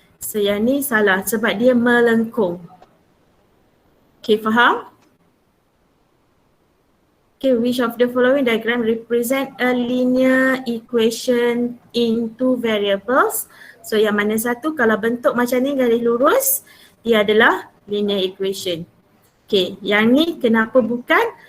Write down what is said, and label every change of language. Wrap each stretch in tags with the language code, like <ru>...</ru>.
<ms>So yang ni salah sebab dia melengkung. Okay, faham?</ms> <en>Okay, which of the following diagram represent a linear equation into variables?</en> <ms>So yang mana satu, kalau bentuk macam ni garis lurus, dia adalah linear equation. Okay, yang ni kenapa bukan?</ms>